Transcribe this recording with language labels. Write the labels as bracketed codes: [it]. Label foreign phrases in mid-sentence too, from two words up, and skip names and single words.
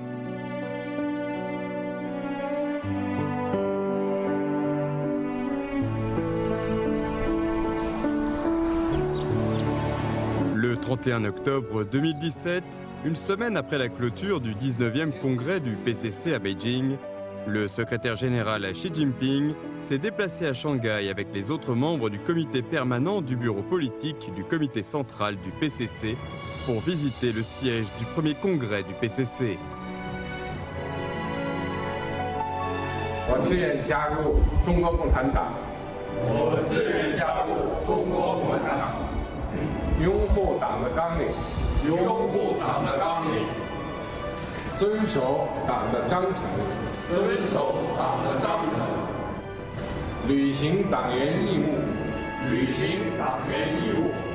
[fr] Le 31 octobre 2017, une semaine après la clôture du 19e congrès du PCC à Beijing, le secrétaire général Xi Jinping s'est déplacé à Shanghai avec les autres membres du comité permanent du bureau politique du comité central du PCC pour visiter le siège du premier congrès du PCC. [zh] 我自愿加入中国共产党。我自愿加入中国共产党。拥护党的纲领。拥护党的纲领。遵守党的章程。遵守党的章程。履行党员义务。履行党员义务。